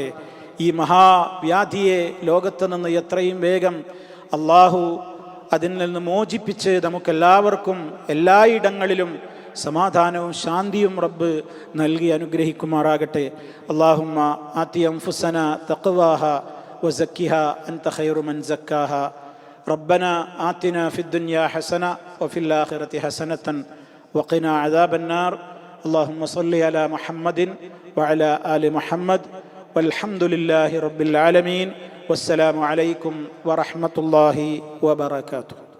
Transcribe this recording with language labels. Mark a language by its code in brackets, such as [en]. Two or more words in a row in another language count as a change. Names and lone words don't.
[ml] ഈ മഹാവ്യാധിയെ ലോകത്ത് നിന്ന് എത്രയും വേഗം അള്ളാഹു അതിൽ നിന്ന് മോചിപ്പിച്ച് നമുക്കെല്ലാവർക്കും എല്ലായിടങ്ങളിലും സമാധാനവും ശാന്തിയും റബ്ബ് നൽകി അനുഗ്രഹിക്കുമാറാകട്ടെ. [ar] اللهم آت أنفسنا تقواها وزكها أنت خير من زكاها. ربنا آتنا في الدنيا حسنة وفي الآخرة حسنة وقنا عذاب النار. اللهم صل على محمد وعلى آل محمد والحمد لله رب العالمين والسلام عليكم ورحمة الله وبركاته.